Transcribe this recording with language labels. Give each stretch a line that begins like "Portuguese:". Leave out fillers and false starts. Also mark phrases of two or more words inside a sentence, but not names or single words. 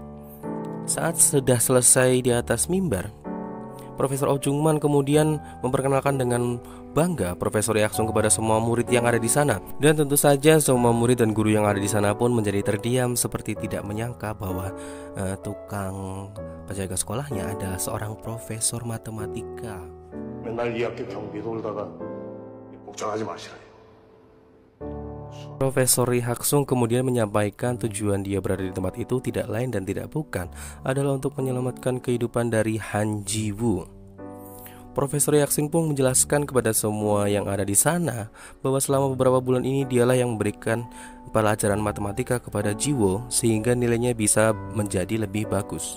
Indonesian: Saat sudah selesai di atas mimbar, Profesor Oh Jungman kemudian memperkenalkan dengan bangga Profesor Ri Haksung kepada semua murid yang ada di sana. Dan tentu saja semua murid dan guru yang ada di sana pun menjadi terdiam seperti tidak menyangka bahwa tukang penjaga sekolahnya adalah seorang profesor matematika.
Korean: 맨날 이 학교 경비 돌다가 걱정하지 마시라요.
Indonesian: Profesor Ri Haksung kemudian menyampaikan tujuan dia berada di tempat itu tidak lain dan tidak bukan adalah untuk menyelamatkan kehidupan dari Han Ji-woo. Profesor Ri Haksung pun menjelaskan kepada semua yang ada di sana bahwa selama beberapa bulan ini dialah yang memberikan pelajaran matematika kepada Ji-woo sehingga nilainya bisa menjadi lebih bagus.